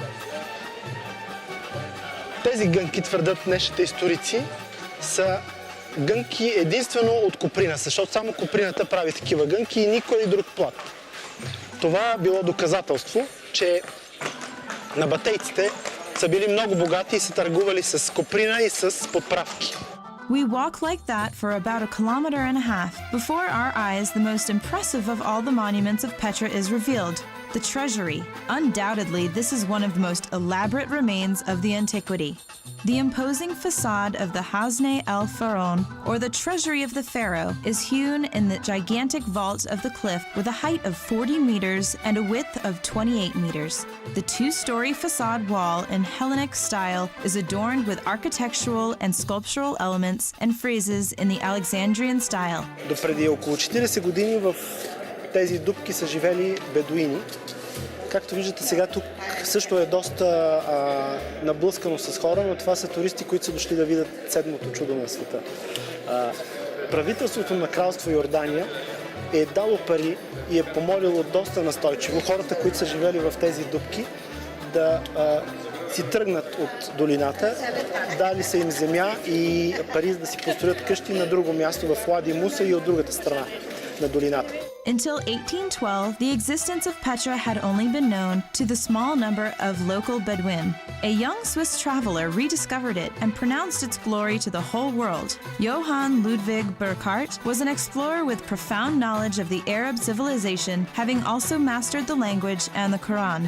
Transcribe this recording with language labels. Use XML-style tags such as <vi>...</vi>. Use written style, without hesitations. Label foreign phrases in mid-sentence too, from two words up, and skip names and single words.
<bg>Тези гънки, твърдят днешните историци, са гънки единствено от коприна, защото само коприната прави такива гънки и никой друг плат. Това било доказателство, че набатейците са били много богати и са търгували с коприна и с подправки.</bg> <en>We walk like that for about a kilometer and a half. Before our eyes, the most impressive of all the monuments of Petra is revealed, the treasury. Undoubtedly, this is one of the most elaborate remains of the antiquity. The imposing facade of the Hasne el-Pharaon, or the treasury of the pharaoh, is hewn in the gigantic vault of the cliff with a height of 40 meters and a width of 28 meters. The two-story facade wall in Hellenic style is adorned with architectural and sculptural elements and phrases in the Alexandrian style.</en> <bg>Допреди около 40 години в тези дупки са живели бедуини. Както виждате сега, тук също е доста наблъскано с хора, но това са туристи, които са дошли да видят седмото чудо на света. Правителството на кралство Йордания е дало пари и е помолило доста настойчиво хората, които са живели в тези дупки, да си тръгнат от долината. Дали са им земя и пари да си построят къщи на друго място в Лади Муса и от другата страна на долината.</bg> <en>Until 1812, the existence of Petra had only been known to the small number of local Bedouin. A young Swiss traveler rediscovered it and pronounced its glory to the whole world. Johann Ludwig Burckhardt was an explorer with profound knowledge of the Arab civilization, having also mastered the language and the Quran.</en>